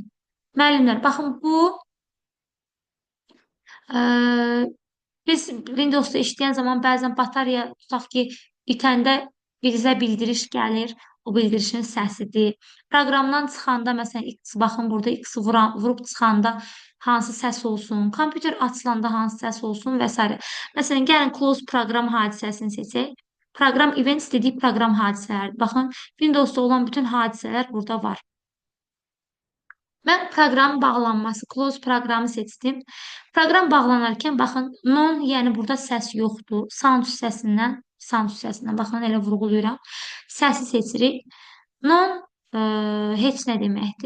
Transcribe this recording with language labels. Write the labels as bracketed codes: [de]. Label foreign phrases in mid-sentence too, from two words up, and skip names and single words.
[az] Müəllimlər, baxın, bu biz Windowsda işləyən zaman bəzən batarya tutaq ki, itəndə bizə bildiriş gəlir. O bildirişin səsidir. Proqramdan çıxanda, məsələn, baxın, burada X vurub çıxanda hansı səs olsun, kompüter açılanda hansı səs olsun və s. Məsələn, gəlin close proqram hadisəsini seçək. [en] Program events [az] dediği program hadisələr. Baxın, Windows'da olan bütün hadisələr burada var. Mən proqram bağlanması, close proqramı seçdim. Proqram bağlanarkən baxın, non, yəni burada səs yoxdur. Sound hissəsindən baxın, elə vurğulayıram. Səsi seçirik. Non heç nə deməkdir.